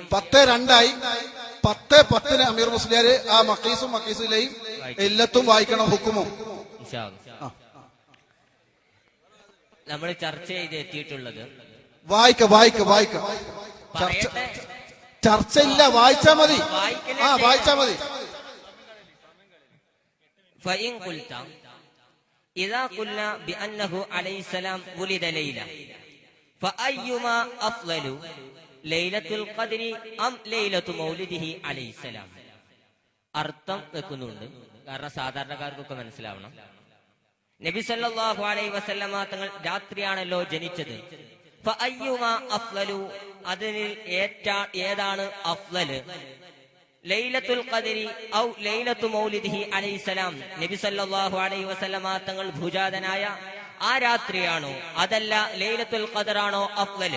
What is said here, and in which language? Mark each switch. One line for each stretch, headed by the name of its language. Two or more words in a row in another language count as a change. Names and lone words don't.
Malayalam: 10:02 10:10 അമീർ മുസ്ലിയാർ ആ മക്കീസുലിലെയും ഇല്ലത്തും വായിക്കണം. ഹുക്കുമും നമ്മൾ ചർച്ച ചെയ്ത് എത്തിയിട്ടുള്ളത്. വായിക്ക ചർച്ചയില്ല, വായിച്ചാ മതി. വായിച്ചാ മതി.
Arabic: فإن قلت إذا قلنا بأنه عليه السلام ولد ليلة فأيما أفضل ليلة القدر أم ليلة مولده عليه السلام?
Malayalam: അർത്ഥം വെക്കുന്നുണ്ട്, കാരണം സാധാരണക്കാർക്കൊക്കെ മനസ്സിലാവണം. നബി
Arabic: صلى الله عليه وسلم
Malayalam: തങ്ങൾ രാത്രിയാണല്ലോ ജനിച്ചത്.
Arabic: فأيما أفضل,
Malayalam: അതിൽ ഏതാണ് അഫ്ളല്?
Arabic: ليلة القدر أو ليلة مولده عليه السلام,
Malayalam: നബി
Arabic: صلى الله عليه وسلم
Malayalam: തങ്ങൾ ഭുജാതനായ ആ രാത്രിയാണോ അതല്ല ലൈലത്തുൽ ഖദ്റാണോ അഫ്ളല്?